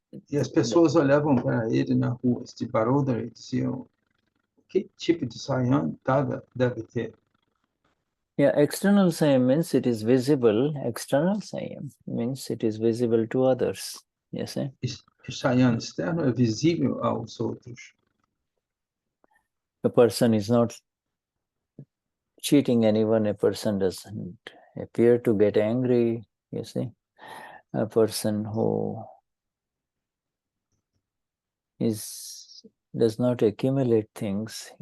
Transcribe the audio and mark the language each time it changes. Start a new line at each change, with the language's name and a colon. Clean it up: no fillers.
Portuguese: E as pessoas olhavam para ele na rua de Baroda e diziam, que tipo de Saiyam deve ter?
English: Yeah, external Saiyam means it is visible. External Saiyam means it is visible to others. Yes, eh?
Portuguese: O Saiyam externo é visível aos outros.
English: A person is not cheating anyone. A person doesn't appear to get angry. You see, a person who does not accumulate things.